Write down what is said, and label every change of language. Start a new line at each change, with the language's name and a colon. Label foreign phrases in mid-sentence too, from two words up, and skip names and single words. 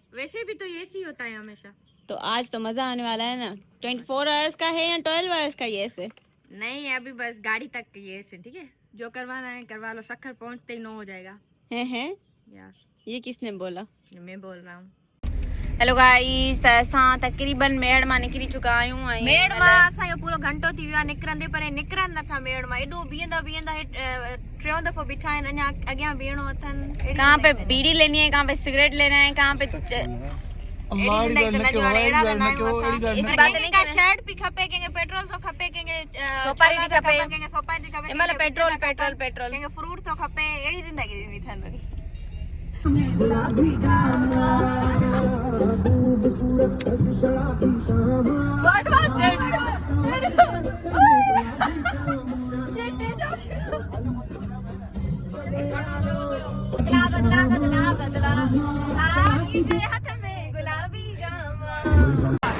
Urdu: ویسے بھی تو یہ ہی ہوتا ہے ہمیشہ. تو آج تو مزہ آنے والا ہے نا۔ 24 آورز کا ہے یا 12 آورز کا یس ہے? نہیں ابھی بس گاڑی تک یہ سے ٹھیک ہے جو کروانا ہے کروا لو سکھر پہنچتے ہی 9 ہو جائے گا. है यार یہ کس نے بولا? میں بول رہا ہوں.
English: hello guys
Sindhi: असां तकरीबन मेड़ मां निकिरी चुका आहियूं। मेड़ मां असांजो पूरो घंटो थी वियो आहे निकिरंदे पर निकिरनि नथा मेड़ मां एॾो बीहंदा बीहंदा टियों दफ़ो बीठा आहिनि अञा अॻियां बीहणो अथनि।
Urdu: کہاں پہ بیڑی لینی ہے، کہاں پہ سگریٹ لینا ہے، کہاں پہ
Sindhi: शर्ट भी खपे कंहिंखे पेट्रोल थो खपे कंहिंखे सोपारी थी खपे कंहिंखे सोपारी थी खपे मतलब पेट्रोल पेट्रोल पेट्रोल कंहिंखे फ्रूट थो खपे अहिड़ी ज़िंदगी ॾिनी अथनि वरी।
Urdu: بدلا بدلا بدلا ہاتھ میں گلابی جاما.